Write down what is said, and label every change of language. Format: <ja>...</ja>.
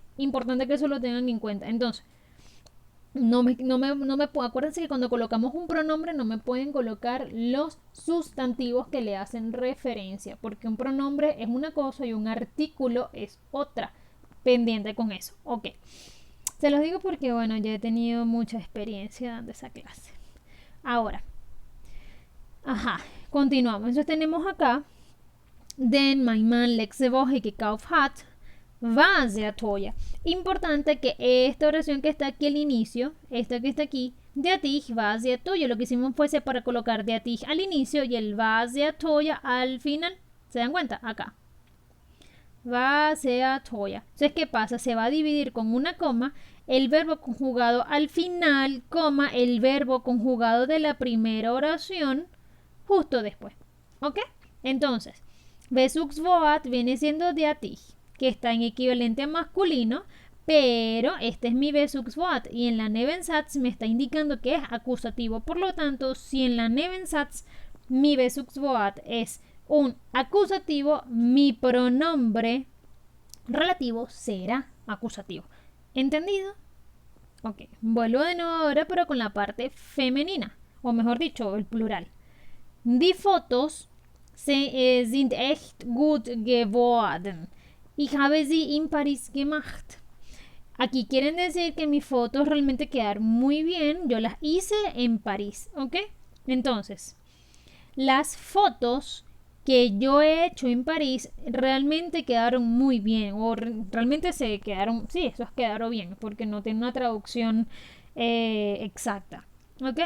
<es>Importante que eso lo tengan en cuenta. Entonces, acuérdense que cuando colocamos un pronombre no me pueden colocar los sustantivos que le hacen referencia, porque un pronombre es una cosa y un artículo es otra. Pendiente con eso, ok. Se los digo porque, bueno, ya he tenido mucha experiencia dando esa clase. Ahora, continuamos. Entonces tenemos acá,</es> <de>den mein Mann letzte Woche gekauft hat, war sehr teuer.</de> <es>Importante que esta oración que está aquí al inicio, esta que está aquí,</es> <de>der dich war sehr teuer,</de> <es>lo que hicimos fue para colocar der dich al inicio y el</es> <de>war sehr teuer</de> <es>al final. ¿Se dan cuenta? Acá.</es> <de>War sehr teuer.</de> <es>Entonces, ¿qué pasa? Se va a dividir con una coma el verbo conjugado al final, coma, el verbo conjugado de la primera oración justo después. ¿Ok? Entonces, Bezugswort viene siendo der dich, que está en equivalente a masculino, pero este es mi Bezugswort y en la Nebensatz me está indicando que es acusativo. Por lo tanto, si en la Nebensatz mi Bezugswort es un acusativo, mi pronombre relativo será acusativo. ¿Entendido? Ok, vuelvo de nuevo ahora, pero con la parte femenina, o mejor dicho, el plural.</es> <de>Die Fotos sind echt gut geworden. Ich habe sie in Paris gemacht.</de> <es>Aquí quieren decir que mis fotos realmente quedaron muy bien. Yo las hice en París, ¿ok? Entonces, las fotos que yo he hecho en París realmente quedaron muy bien. O realmente se quedaron, sí, esos quedaron bien, porque no tiene una traducción exacta. ¿Ok?</es>